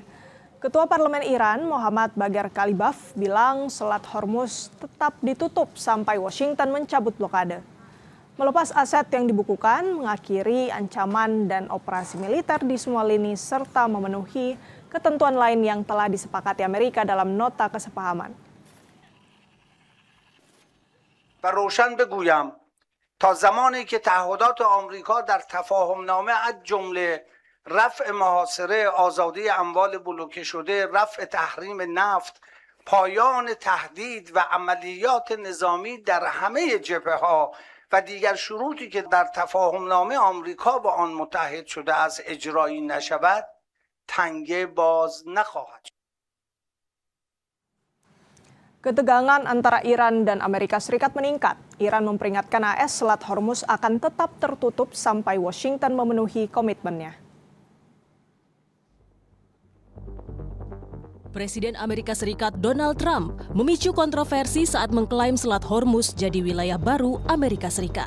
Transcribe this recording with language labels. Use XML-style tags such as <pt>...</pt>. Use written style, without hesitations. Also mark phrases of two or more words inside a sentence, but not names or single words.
<id>Ketua Parlemen Iran, Mohammad Bagher Kalibaf, bilang Selat Hormuz tetap ditutup sampai Washington mencabut blokade. Melepas aset yang dibukukan, mengakhiri ancaman dan operasi militer di semua lini, serta memenuhi ketentuan lain yang telah disepakati Amerika dalam nota kesepahaman.</id> <fa>و روشن بگویم تا زمانی که تعهدات آمریکا در تفاهمنامه از جمله رفع محاصره آزادی اموال بلوکه شده، رفع تحریم نفت، پایان تهدید و عملیات نظامی در همه جبهه‌ها و دیگر شروطی که در تفاهمنامه آمریکا با آن متحد شده است اجرایی نشود، تنگه باز نخواهد شد.</fa> <id>Ketegangan antara Iran dan Amerika Serikat meningkat. Iran memperingatkan AS Selat Hormuz akan tetap tertutup sampai Washington memenuhi komitmennya. Presiden Amerika Serikat Donald Trump memicu kontroversi saat mengklaim Selat Hormuz jadi wilayah baru Amerika Serikat.</id>